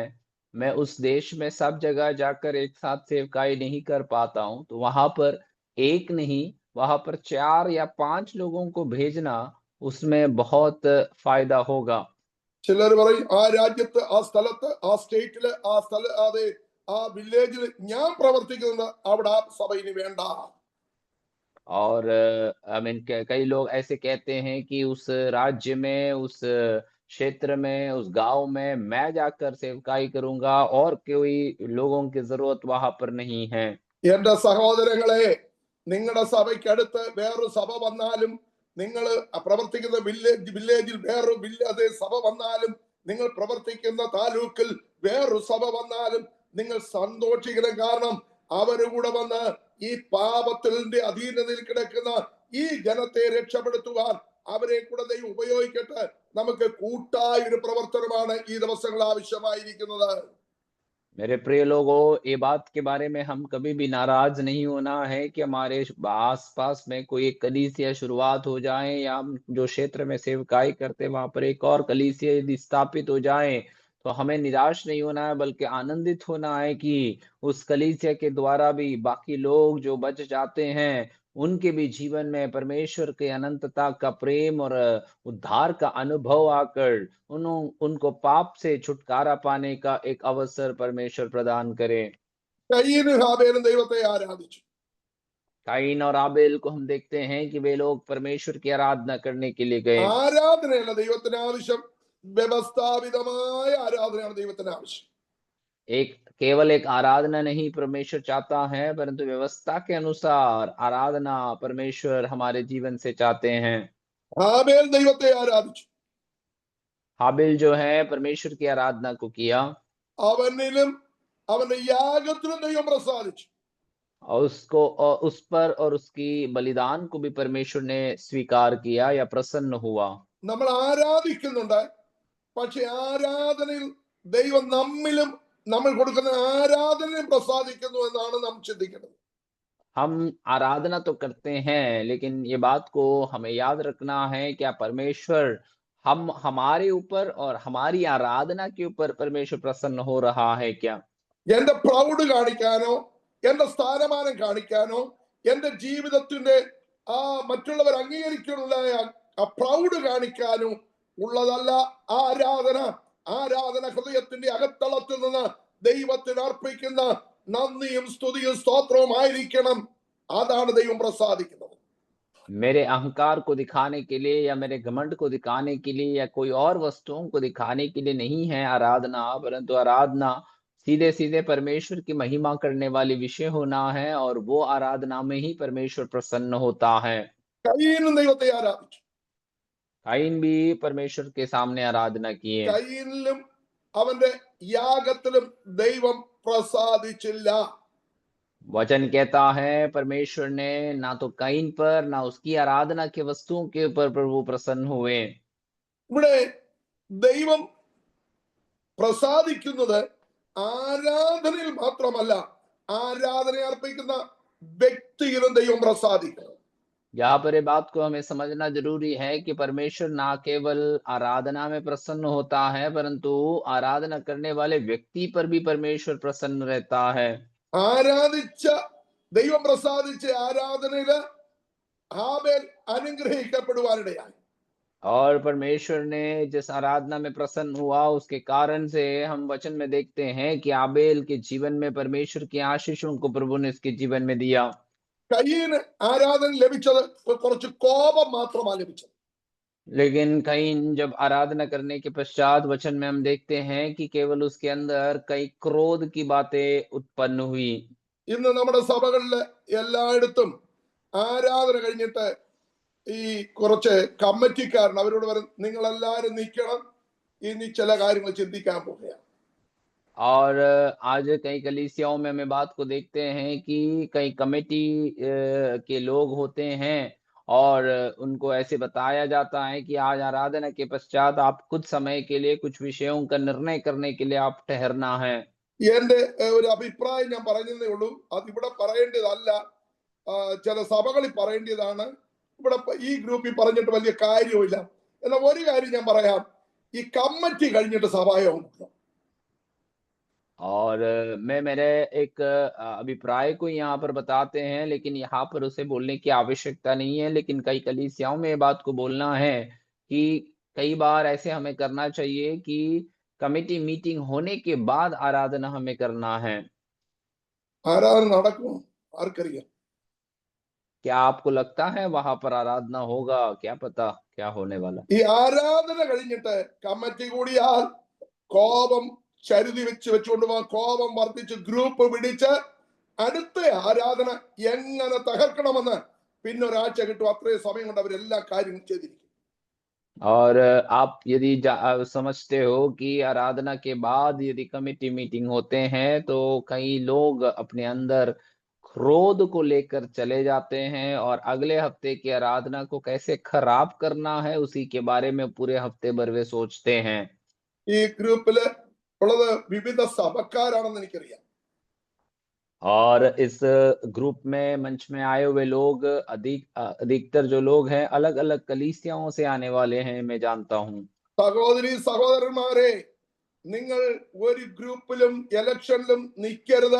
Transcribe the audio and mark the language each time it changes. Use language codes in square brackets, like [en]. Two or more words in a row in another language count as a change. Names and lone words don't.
[hi] मैं उस देश में सब जगह जाकर एक साथ सेवकाई नहीं कर पाता हूँ, तो वहां पर एक नहीं, वहां पर 4 या 5 लोगों को भेजना उसमें बहुत फायदा होगा। [ml] ചിലർ പറയും ആ രാജ്യത്ത്, ആ സ്ഥലത്ത്, ആ സ്റ്റേറ്റില്, ആ സ്ഥല അതെ ആ വില്ലേജിൽ ഞാൻ പ്രവർത്തിക്കുന്നത് അവിടെ ആ സഭ ഇനി വേണ്ട. [hi] और [en] I mean [hi] कई लोग ऐसे कहते हैं कि उस राज्य में, उस क्षेत्र में, उस गांव में मैं जाकर सेवकाई करूंगा और कोई लोगों की जरूरत वहां पर नहीं है। [ml] എന്റെ സഹോദരങ്ങളെ, നിങ്ങളുടെ സഭയ്ക്കടുത്ത് വേറൊരു സഭ വന്നാലും, നിങ്ങൾ പ്രവർത്തിക്കുന്ന വില്ലേജിൽ വേറൊരു അതേ സഭ വന്നാലും, നിങ്ങൾ പ്രവർത്തിക്കുന്ന താലൂക്കിൽ വേറൊരു സഭ വന്നാലും നിങ്ങൾ സന്തോഷിക്കണം. കാരണം അവര് കൂടെ വന്ന് ഈ പാപത്തിന്റെ അധീനതയിൽ കിടക്കുന്ന ഈ ജനത്തെ രക്ഷപ്പെടുത്തുവാൻ അവരെ കൂടെ ദൈവം ഉപയോഗിക്കട്ടെ. നമുക്ക് കൂട്ടായ ഒരു പ്രവർത്തനമാണ് ഈ ദിവസങ്ങൾ ആവശ്യമായിരിക്കുന്നത്. [hi] मेरे प्रिय लोगों, ये बात के बारे में हम कभी भी नाराज नहीं होना है कि हमारे आस पास में कोई एक कलीसिया शुरुआत हो जाए, या हम जो क्षेत्र में सेवकाई करते हैं वहां पर एक और कलीसिया यदि स्थापित हो जाए, तो हमें निराश नहीं होना है, बल्कि आनंदित होना है कि उस कलीसिया के द्वारा भी बाकी लोग जो बच जाते हैं उनके भी जीवन में परमेश्वर के अनंतता का प्रेम और उद्धार का अनुभव आकर उनको पाप से छुटकारा पाने का एक अवसर परमेश्वर प्रदान करे। [ml] കയീനും ഹാബേലും ദൈവത്തെ ആരാധിച്ചു. [hi] काइन और आबेल को हम देखते हैं कि वे लोग परमेश्वर की आराधना करने के लिए गए। [ml] ആരാധനയല്ല ദൈവത്തിന് ആവശ്യം, വ്യവസ്ഥാപിതമായ ആരാധനയാണ് ദൈവത്തിന് ആവശ്യം. [hi] एक केवल एक आराधना नहीं परमेश्वर चाहता है, परंतु व्यवस्था के अनुसार आराधना परमेश्वर हमारे जीवन से चाहते हैं। [ml] ഹാബേൽ ദൈവത്തെ ആരാധിച്ചു. [hi] हाबिल जो है परमेश्वर की आराधना को किया, [ml] അവനിലും അവന്റെ യാഗത്തിലും ദൈവം പ്രസാദിച്ചു. [hi] और उसको और उस पर और उसकी बलिदान को भी परमेश्वर ने स्वीकार किया या प्रसन्न हुआ। [ml] നമ്മൾ ആരാധിക്കുന്നുണ്ട്, പക്ഷെ ആരാധനയിൽ ദൈവം നമ്മിലും നമ്മൾ കൊടുക്കുന്ന ആരാധനയും പ്രസാദിക്കുന്നു എന്നാണ് നാം ചിന്തിക്കുന്നത്. [hi] हम आराधना तो करते हैं, लेकिन ये बात को हमें याद रखना है क्या परमेश्वर हम हमारे ऊपर और हमारी आराधना के ऊपर परमेश्वर प्रसन्न हो रहा है क्या? [ml] എന്റെ പ്രൗഢ കാണിക്കാനോ, എന്റെ സ്ഥാനമാനം കാണിക്കാനോ, എന്റെ ജീവിതത്തിന്റെ ആ മറ്റുള്ളവർ അംഗീകരിക്കാനുള്ള ആ പ്രൗഢ കാണിക്കാനും ഉള്ളതല്ല ആരാധന. ആരാധന ഹൃദയത്തിന്റെ അകത്തളത്തിൽ നിന്ന് ദൈവത്തിന് അർപ്പിക്കുന്ന നന്ദിയും സ്തുതിയും സ്തോത്രവും ആയിരിക്കണം. അതാണ് ദൈവം പ്രസാദിക്കുന്നത്. [hi] मेरे अहंकार को दिखाने के लिए या मेरे घमंड को दिखाने के लिए या कोई और वस्तुओं को दिखाने के लिए नहीं है आराधना, परंतु आराधना सीधे सीधे परमेश्वर की महिमा करने वाली विषय होना है, और वो आराधना में ही परमेश्वर प्रसन्न होता है। [ml] കയീനും ദൈവത്തെ ആരാധിച്ചു. [hi] काइन भी परमेश्वर के सामने आराधना किए। [ml] കയീനിലും അവന്റെ യാഗത്തിലും ദൈവം പ്രസാദിച്ചില്ല. [hi] वचन कहता है परमेश्वर ने ना तो काइन पर ना उसकी आराधना के वस्तुओं के ऊपर प्रभु प्रसन्न हुए। [ml] ഇവിടെ ദൈവം പ്രസാദിക്കുന്നത് ആരാധനയിൽ മാത്രമല്ല, ആരാധന അർപ്പിക്കുന്ന വ്യക്തിയിലും ദൈവം പ്രസാദിക്കുന്നു. [hi] यहाँ पर ये बात को हमें समझना जरूरी है कि परमेश्वर ना केवल आराधना में प्रसन्न होता है, परंतु आराधना करने वाले व्यक्ति पर भी परमेश्वर प्रसन्न रहता है। [ml] ആരാധിച്ച ദൈവം പ്രസാദിച്ച ആരാധനയില് ഹാബേൽ അനുഗ്രഹിക്കപ്പെടുവാനിടയായി. [hi] और परमेश्वर ने जिस आराधना में प्रसन्न हुआ उसके कारण से हम वचन में देखते हैं कि आबेल के जीवन में परमेश्वर की आशीषों को प्रभु ने इसके जीवन में दिया। [ml] കയീന് ആരാധന ലഭിച്ചത് കുറച്ച് കോപം മാത്രമാണ് ലഭിച്ചത്. [hi] लेकिन कहीं जब आराधना करने के पश्चात वचन में हम देखते हैं कि केवल उसके अंदर कई क्रोध की बातें उत्पन्न हुई। [ml] ഇന്ന് നമ്മുടെ സഭകളില് എല്ലായിടത്തും ആരാധന കഴിഞ്ഞിട്ട് ഈ കുറച്ച് കമ്മിറ്റിക്കാരൻ അവരോട് പറയും, നിങ്ങൾ എല്ലാവരും നിൽക്കണം, ഇനി ചില കാര്യങ്ങൾ ചിന്തിക്കാൻ പോവുകയാണ്. [hi] और आज कई कलीसियाओं में हम बात को देखते हैं कि कई कमेटी के लोग होते हैं और उनको ऐसे बताया जाता है कि आज आराधना के पश्चात आप कुछ समय के लिए कुछ विषयों का निर्णय करने के लिए आप ठहरना है। [ml] എന്റെ ഒരു അഭിപ്രായം ഞാൻ പറഞ്ഞതേ ഉള്ളൂ. അതിവിടെ പറയേണ്ടതല്ല. ചില സഭകളിൽ പറയേണ്ടതാണ്. ഇവിടെ ഈ ഗ്രൂപ്പിൽ പറഞ്ഞിട്ട് വലിയ കാര്യമില്ല. എന്നാൽ ഒരു കാര്യം ഞാൻ പറയാം, ഈ കമ്മിറ്റി കഴിഞ്ഞിട്ട് സഭായോഗം കൂടണം. [hi] और मैं मेरे एक अभिप्राय को यहाँ पर बताते हैं, लेकिन यहाँ पर उसे बोलने की आवश्यकता नहीं है। लेकिन कई कलीसियाओं में ये बात को बोलना है कि कई बार ऐसे हमें करना चाहिए कि [en] committee meeting [hi] होने के बाद आराधना हमें करना है। [ml] ആരാധന നടക്കുമോ ആർക്കറിയാം? [hi] क्या आपको लगता है वहां पर आराधना होगा? क्या पता क्या होने वाला। [ml] ഈ ആരാധന കഴിഞ്ഞിട്ട് കമ്മിറ്റി കൂടിയാൽ കോപം ചരുതി വെച്ചുകൊണ്ട് പോകാൻ, കോപം വർദ്ധിച്ച് ഗ്രൂപ്പ് പിടിച്ച് അടുത്ത ആരാധന എങ്ങനെ തകർക്കണമെന്ന് പിന്നെ ഒരാഴ്ച കിട്ടും. അത്രയും സമയം കൊണ്ട് അവരെല്ലാ കാര്യങ്ങളും ചെയ്തിരിക്കും. [hi] और आप यदि समझते हो कि आराधना के बाद यदि [en] committee meeting [hi] होते हैं तो कई लोग अपने अंदर क्रोध को लेकर चले जाते हैं और अगले हफ्ते की आराधना को कैसे खराब करना है उसी के बारे में पूरे हफ्ते भर वे सोचते हैं। [ml] ഈ ഗ്രൂപ്പില് ഉള്ളത് വിവിധ സഭക്കാരാണെന്ന് എനിക്കറിയാം. [hi] और इस ग्रुप में मंच में आए हुए लोग अधिकतर जो लोग हैं अलग अलग कलीसियाओं से आने वाले हैं, मैं जानता हूँ। [ml] സഹോദരി സഹോദരന്മാരെ, നിങ്ങൾ ഒരു ഗ്രൂപ്പിലും ഇലക്ഷനിലും നിൽക്കരുത്.